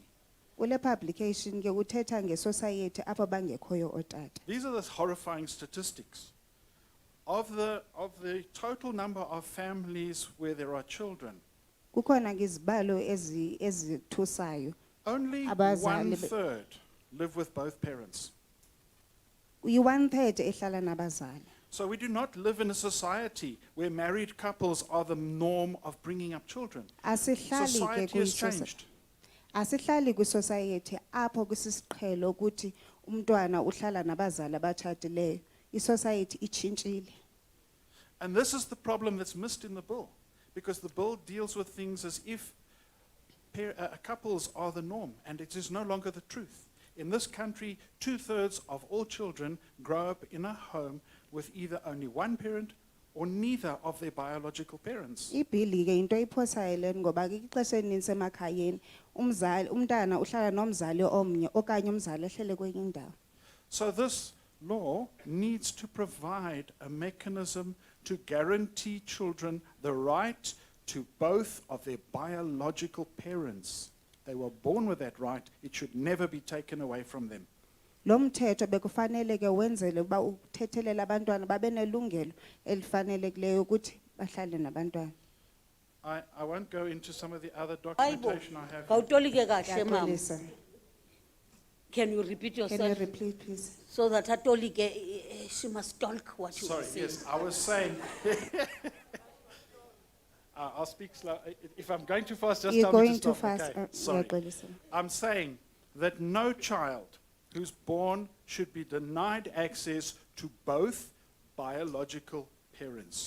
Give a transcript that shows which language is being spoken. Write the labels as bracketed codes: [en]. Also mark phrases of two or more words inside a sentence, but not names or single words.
[xh] Kule publication ke uthetha ngesociety apho bangekhoyo otata. [en] these are the horrifying statistics. Of the total number of families where there are children, [xh] Kukhona ke izibalo ezithusayo. [en] only [xh] Abazali [en] 1/3 live with both parents. [xh] Uyi-1/3 ehlala nabazali. [en] So we do not live in a society where married couples are the norm of bringing up children. [xh] Asihlali ke [en] Society has [xh] kwi-soci- [en] changed. [xh] Asihlali kwisociety apho kusisiqhelo ukuthi umntwana uhlala nabazali abatshatileyo. Isociety itshintshile. [en] And this is the problem that's missed in the bill, because the bill deals with things as if couples are the norm, and it is no longer the truth. In this country, 2/3 of all children grow up in a home with either only one parent or neither of their biological parents. [xh] Ibhili ke into iphosayo le ngoba ke ixesha elininzi emakhayeni umzali umntana uhlala nomzali omnye okanye umzali ehlele kwenye indawo. [en] So this law needs to provide a mechanism to guarantee children the right to both of their biological parents. They were born with that right. It should never be taken away from them. [xh] Lo mthetho bekufanele ke wenzele ukuba uthethelela abantwana babe nelungelo elifanelekileyo ukuthi bahlale nabantwana. [en] I won't go into some of the other documentation I have. [xh] Kawutolike kahle mama. Ndiyaxolisa. [en] Can you repeat Can you yourself? repeat please? So that Atolike, she must talk what you Sorry, were saying. yes, I was saying. I'll speak slow. If I'm going too fast, just You're tell me going to too stop. fast. Okay, sorry. [xh] Ndiyaxolisa. [en] I'm saying that no child who's born should be denied access to both biological parents.